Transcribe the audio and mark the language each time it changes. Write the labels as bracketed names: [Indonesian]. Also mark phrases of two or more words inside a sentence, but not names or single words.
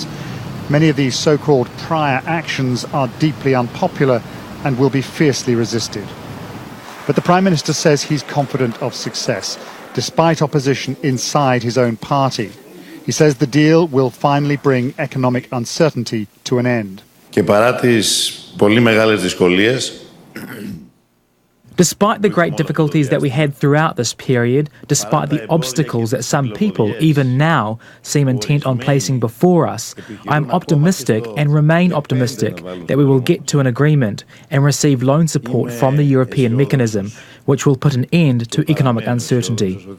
[English] Many of these so-called prior actions are deeply unpopular and will be fiercely resisted. But the Prime Minister says he's confident of success, despite opposition inside his own party. He says the deal will finally bring economic uncertainty to an end. [Greek] Και παρά τις πολύ μεγάλες δυσκολίες, [English] despite the great difficulties that we had throughout this period, despite the obstacles that some people, even now, seem intent on placing before us, I'm optimistic and remain optimistic that we will get to an agreement and receive loan support from the European mechanism, which will put an end to economic uncertainty.